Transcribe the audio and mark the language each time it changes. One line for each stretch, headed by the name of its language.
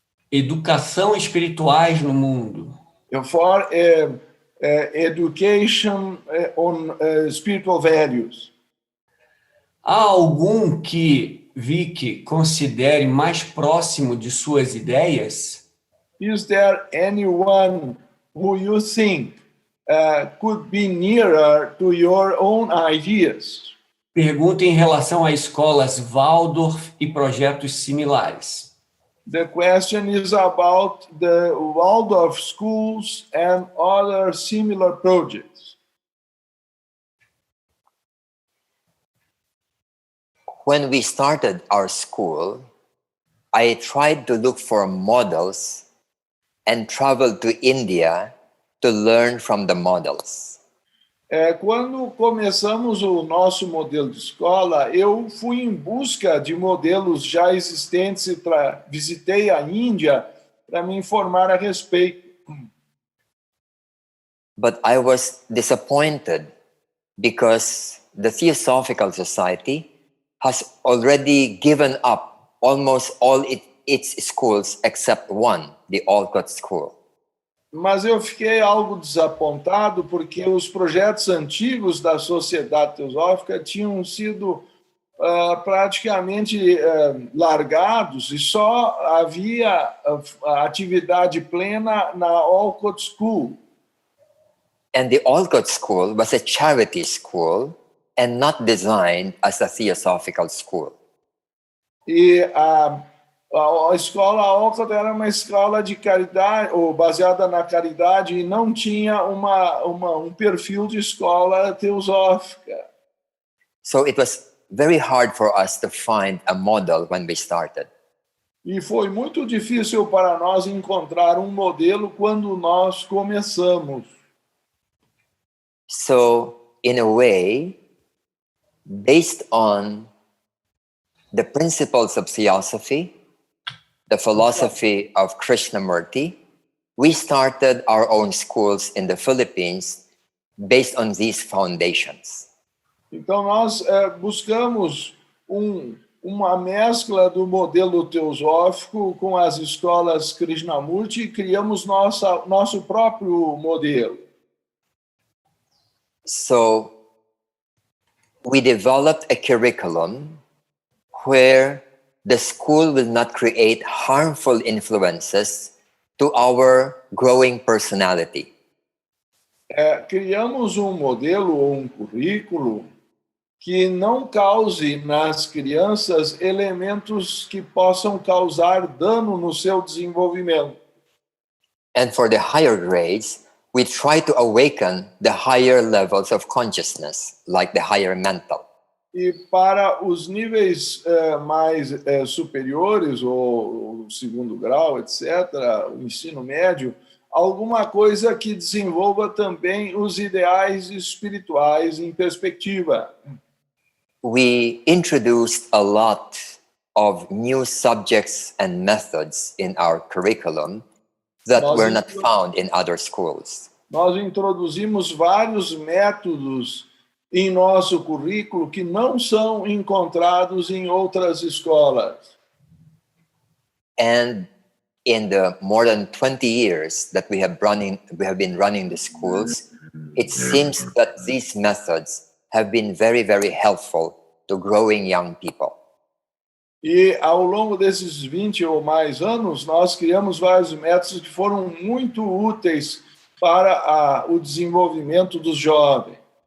Portuguese: Educação espirituais no mundo.
English: For education on spiritual values.
Portuguese: Há algum que Vic considere mais próximo de suas ideias?
English: Is there anyone who you think could be nearer to your own ideas?
Portuguese: Pergunta em relação a escolas Waldorf e projetos similares.
English: The question is about the Waldorf schools and other similar projects. When we started our school, I tried to look for models and traveled to India to learn from the models.
Portuguese: Quando começamos o nosso modelo de escola, eu fui em busca de modelos já existentes e visitei a Índia para me informar a respeito.
English: But I was disappointed because the Theosophical Society has already given up almost all its schools except one, the Olcott School.
Portuguese: Mas eu fiquei algo desapontado porque os projetos antigos da Sociedade Teosófica tinham sido praticamente largados e só havia atividade plena na Olcott School.
English: And the Olcott School was a charity school and not designed as a theosophical school.
Portuguese: E a escola Olcott era uma escola de caridade, ou baseada na caridade, e não tinha um perfil de escola teosófica.
English: So it was very hard for us to find a model when we started.
Portuguese: E foi muito difícil para nós encontrar um modelo quando nós começamos.
English: So, in a way, based on the principles of theosophy, the philosophy of Krishnamurti, we started our own schools in the Philippines based on these foundations.
Portuguese: Então, nós buscamos uma mescla do modelo teosófico com as escolas Krishnamurti e criamos nosso próprio modelo.
English: So, we developed a curriculum where the school will not create harmful influences to our growing personality.
Portuguese: Criamos um modelo ou um currículo que não cause nas crianças elementos que possam causar dano no seu desenvolvimento.
English: And for the higher grades, we try to awaken the higher levels of consciousness, like the higher mental.
Portuguese: E para os níveis mais superiores, ou segundo grau, etc., o ensino médio, alguma coisa que desenvolva também os ideais espirituais em perspectiva.
English: We introduced a lot of new subjects and methods in our curriculum that were not found in other schools.
Portuguese: Nós introduzimos vários métodos em nosso currículo que não são encontrados em outras escolas.
English: And in the more than 20 years that we have been running the schools, it seems that these methods have been very, very helpful to growing young people.
Portuguese: E ao longo desses 20 ou mais anos, nós criamos vários métodos que foram muito úteis para o desenvolvimento dos jovens.